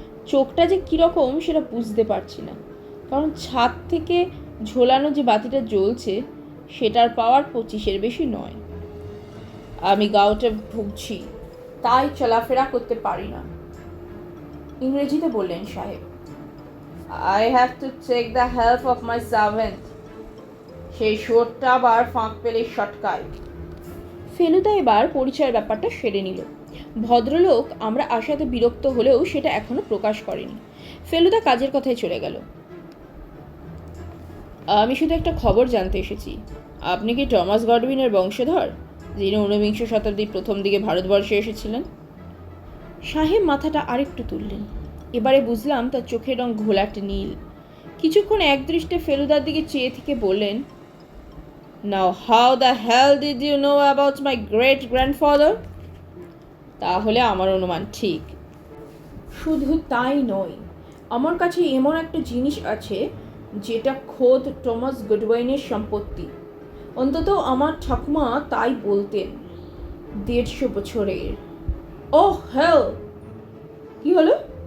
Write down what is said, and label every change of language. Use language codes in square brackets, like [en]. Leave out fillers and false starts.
[bn] চোখটা যে কীরকম সেটা বুঝতে পারছি না, কারণ ছাদ থেকে ঝোলানো যে বাতিটা জ্বলছে সেটার পাওয়ার 25-এর বেশি নয়। আমি গাউটে ভুগছি, তাই চলাফেরা করতে পারি না, ইংরেজিতে বললেন সাহেব। [en] I have to take the help of my servant. [bn] সেই শোরটা আবার ফাঁক পেলে শটকায়। ফেলুদা এবার পরিচয়ের ব্যাপারটা সেরে নিল। ভদ্রলোক আমরা আসাতে বিরক্ত হলেও সেটা এখনো প্রকাশ করেনি। ফেলুদা কাজের কথায় চলে গেল। আমি শুধু একটা খবর জানতে এসেছি। আপনি কি টমাস গডউইনের বংশধর, যিনি 19 শতাব্দীর প্রথম দিকে ভারতবর্ষে এসেছিলেন? সাহেব মাথাটা আরেকটু তুললেন। এবারে বুঝলাম তার চোখের রং ঘোলাটে নীল। কিছুক্ষণ একদৃষ্টে ফেলুদার দিকে চেয়ে থেকে বললেন, [en] Now how the hell did you know about my great grandfather? [bn] তাহলে আমার অনুমান ঠিক। শুধু তাই নয়, আমার কাছে এমন একটা জিনিস আছে যেটা খোদ টমাস গডউইনের সম্পত্তি। অন্তত আমার ঠাকুমা তাই বলতেন। 150 বছরের। [en] Oh hell! [bn] কি হলো?